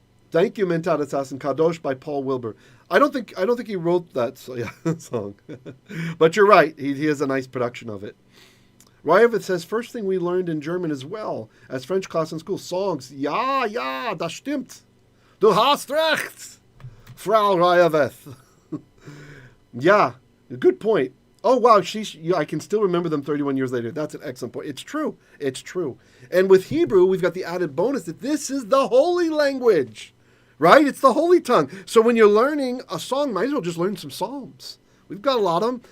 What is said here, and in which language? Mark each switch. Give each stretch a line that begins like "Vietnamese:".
English: Thank you, Mentat Assassin Kadosh by Paul Wilbur. I don't think he wrote that song, but you're right. He has a nice production of it. Ryavith says first thing we learned in German as well as French class in school, songs.
German: Ja, das stimmt. Du hast recht, Frau Ryavith.
English: Yeah, good point. Oh wow, I can still remember them 31 years later. That's an excellent point. It's true. And with Hebrew, we've got the added bonus that this is the holy language. Right? It's the holy tongue. So when you're learning a song, might as well just learn some psalms. We've got a lot of them.